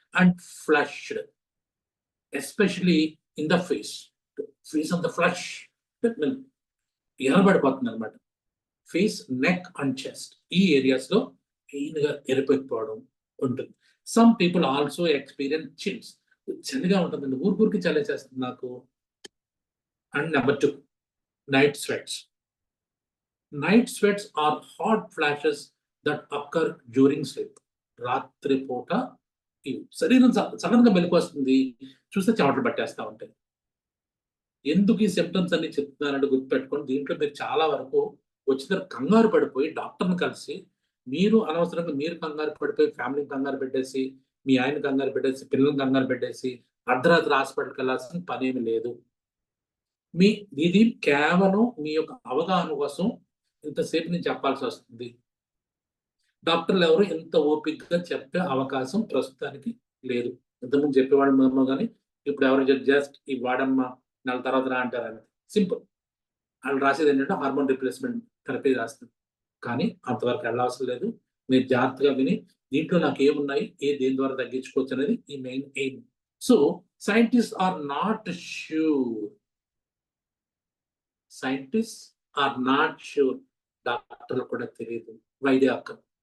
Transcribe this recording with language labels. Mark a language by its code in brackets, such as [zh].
[en] and flushed, especially in the face of the flush, [te] ఎర్రబడిపోతుంది అనమాట. [en] face, neck and chest, [te] ఈ areas లో main గా ఎరిపెక్కిపోవడం ఉంటుంది. [en] some people also experience chills, [te] చలిగా ఉంటుందండి, ఊరికి చలేసేస్తుంది నాకు. [en] And number 2, night sweats. Night sweats are hot flashes that occur during sleep. [te] రాత్రి పూట శరీరం సడన్ గా మెలకు వస్తుంది, చూస్తే చెమటలు పట్టేస్తా ఉంటాయి. ఎందుకు ఈ సిమ్టమ్స్ అన్ని చెప్తున్నారంటే గుర్తుపెట్టుకోండి, దీంట్లో మీరు చాలా వరకు వచ్చిన కంగారు పడిపోయి డాక్టర్ని కలిసి, మీరు అనవసరంగా మీరు కంగారు పడిపోయి ఫ్యామిలీని కంగారు పెట్టేసి, మీ ఆయన కంగారు పెట్టేసి, పిల్లల్ని కంగారు పెట్టేసి అర్ధరాత్రి హాస్పిటల్కి వెళ్ళాల్సిన పనేమి లేదు. ఇది కేవలం మీ యొక్క అవగాహన కోసం ఇంతసేపు నేను చెప్పాల్సి వస్తుంది. డాక్టర్లు ఎవరు ఇంత ఓపికగా చెప్పే అవకాశం ప్రస్తుతానికి లేదు. ఇంతకుముందు చెప్పేవాళ్ళు కానీ ఇప్పుడు ఎవరు జస్ట్ ఈ వాడమ్మా, నెల తర్వాత రా అంటారని సింపుల్. వాళ్ళు రాసేది ఏంటంటే హార్మోన్ రిప్లేస్మెంట్ థెరపీ రాస్తుంది. కానీ అంతవరకు వెళ్ళవసరం లేదు. మీరు జాగ్రత్తగా విని దీంట్లో నాకు ఏమున్నాయి, దేని ద్వారా తగ్గించుకోవచ్చు అనేది ఈ main aim. [en] So scientist are not sure. Scientists are not sure. [te] డాక్టర్లు కూడా తెలియదు [en] why they occur.